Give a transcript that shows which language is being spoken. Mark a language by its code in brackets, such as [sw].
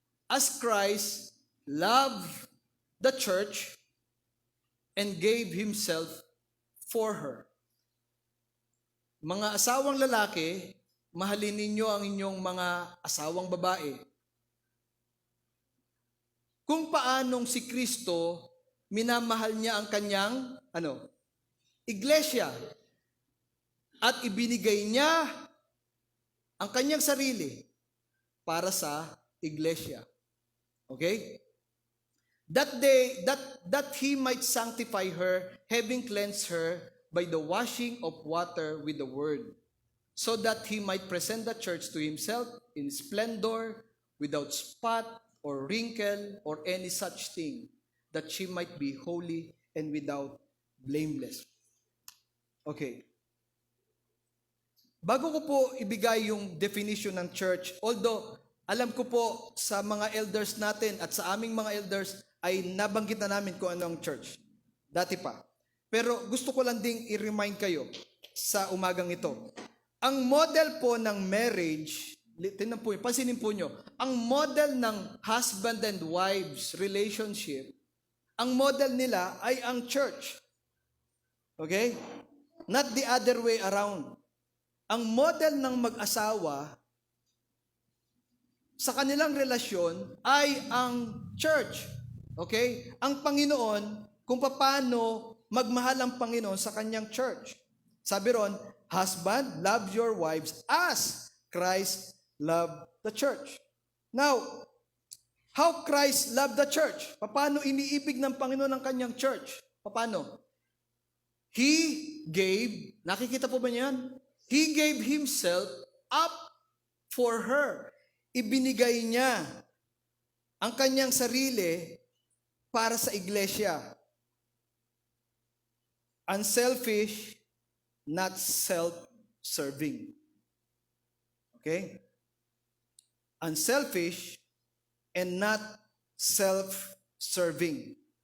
[en] As Christ loved the church and gave Himself for her. [tl] Mga asawang lalaki, mahalin ninyo ang inyong mga asawang babae. Kung paanong si Kristo, minamahal niya ang kanyang, iglesia. At ibinigay niya ang kanyang sarili para sa iglesia. [en] Okay? That He might sanctify her, having cleansed her by the washing of water with the word, so that he might present the church to himself in splendor, without spot or wrinkle or any such thing, that she might be holy and without blameless. Okay. [tl] Bago ko po ibigay yung definition ng church, although alam ko po sa mga elders natin at sa aming mga elders ay nabanggit na namin kung ano ang church. Dati pa. Pero gusto ko lang ding i-remind kayo sa umagang ito. Ang model po ng marriage, tingnan po, pansinin po nyo, ang model ng husband and wives relationship, ang model nila ay ang church. Okay? [en] Not the other way around. [tl] Ang model ng mag-asawa sa kanilang relasyon ay ang church. Okay? Ang Panginoon, kung paano magmahal ang Panginoon sa kanyang church. Sabi ron, [en] husband, love your wives as Christ loved the church. Now, how Christ loved the church? [tl] Paano iniibig ng Panginoon ang kanyang church? Paano? [en] He gave, [tl] nakikita po ba niyan? [en] He gave himself up for her. [tl] Ibinigay niya ang kanyang sarili para sa iglesia. [en] Unselfish, not self-serving. Okay? Unselfish and not self-serving.